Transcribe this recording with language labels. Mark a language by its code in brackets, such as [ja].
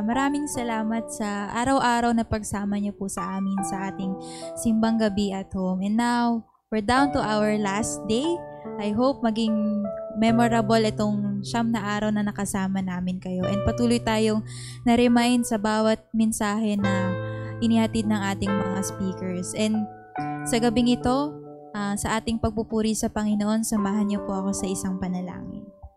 [tl] Maraming salamat sa araw-araw na pagsama niyo po sa amin sa ating simbang gabi at home. [en] And now, we're down to our last day. I hope [tl] maging memorable itong 9 na araw na nakasama namin kayo. And patuloy tayong na-remind sa bawat mensahe na inihatid ng ating mga speakers. And sa gabing ito, sa ating pagpupuri sa Panginoon, samahan niyo po ako sa isang panalangin.